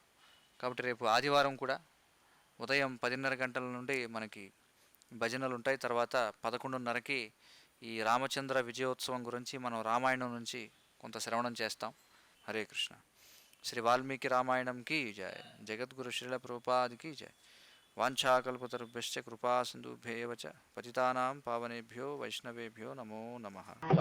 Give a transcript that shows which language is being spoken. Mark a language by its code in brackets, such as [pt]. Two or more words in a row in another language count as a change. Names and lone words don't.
[te] కాబట్టి రేపు ఆదివారం కూడా ఉదయం 10:30 గంటల నుండి మనకి భజనలు ఉంటాయి. తర్వాత 11:30కి ఈ రామచంద్ర విజయోత్సవం గురించి మనం రామాయణం నుంచి కొంత శ్రవణం చేస్తాం. [sa] హరే కృష్ణ. [te] శ్రీ వాల్మీకి రామాయణంకి జయ. జగద్గురు శ్రీల ప్రభుపాదికి జయ. [sa] వాంఛాకల్పతరుభ్యశ్చ కృపా సింధుభ్యేవ చ పతితానాం పావనేభ్యో వైష్ణవేభ్యో నమో నమః.